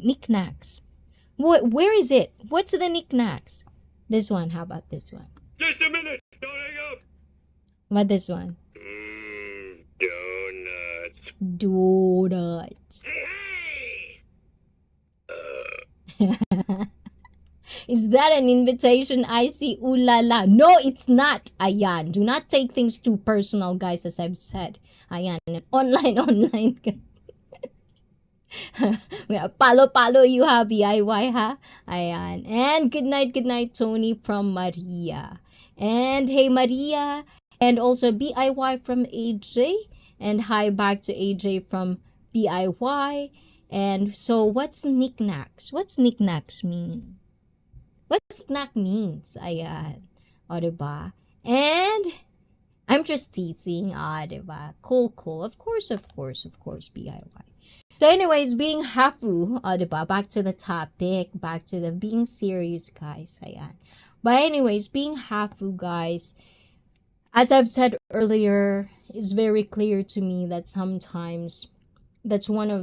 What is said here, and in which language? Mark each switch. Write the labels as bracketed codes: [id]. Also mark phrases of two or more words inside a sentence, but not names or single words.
[en] Knickknacks. Where is it? What's the knickknacks? This one. How about this one? Just a minute. Don't hang up. What this one? Donuts. Donuts. Is that an invitation? I see. Ooh la la. No, it's not. Ayan. Do not take things too personal, guys, as I've said. [tl] Ayan. Online. Palo you ha, BIY ha. Ayan. [en] And good night, Tony from Maria. And hey, Maria. And also BIY from AJ. And hi back to AJ from BIY. And so what's knickknacks? What's knickknacks mean? What snack means? [tl] Ayan. O, diba? [en] And I'm just teasing. Diba? Cool. Of course, BIY. So anyways, being hafu, diba? Back to the topic, back to the being serious, guys. [tl] Ayan. [en] But anyways, being hafu, guys, as I've said earlier, is very clear to me that sometimes that's one of